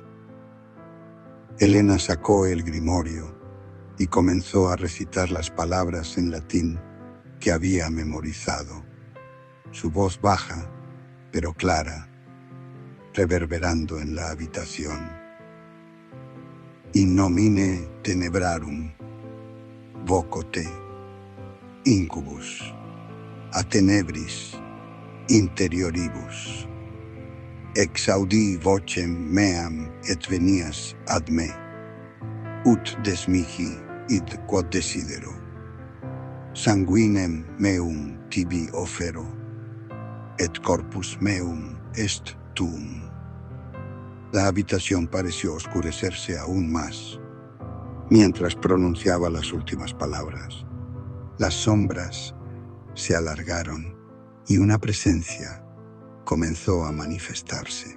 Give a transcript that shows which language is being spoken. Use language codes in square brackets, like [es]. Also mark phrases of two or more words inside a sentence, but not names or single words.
[es] Elena sacó el grimorio y comenzó a recitar las palabras en latín que había memorizado, su voz baja pero clara, reverberando en la habitación. [la] In nomine tenebrarum, vocote, incubus, a tenebris interioribus, exaudi vocem meam et venias ad me, ut desmihi id quod desidero, sanguinem meum tibi offero, et corpus meum est tuum. [es] La habitación pareció oscurecerse aún más mientras pronunciaba las últimas palabras. Las sombras se alargaron y una presencia comenzó a manifestarse.